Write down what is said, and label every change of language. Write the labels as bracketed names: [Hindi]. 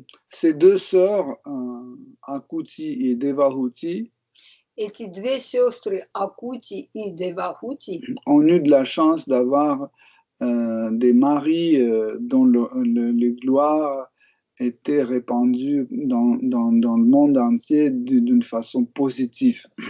[French] Ces deux sœurs, Akuti et Devahuti, [Russian] Эти две сестры Акути и Девахути [French] ont eu de la chance d'avoir des maris dont les gloires étaient répandues dans le monde entier d'une façon positive.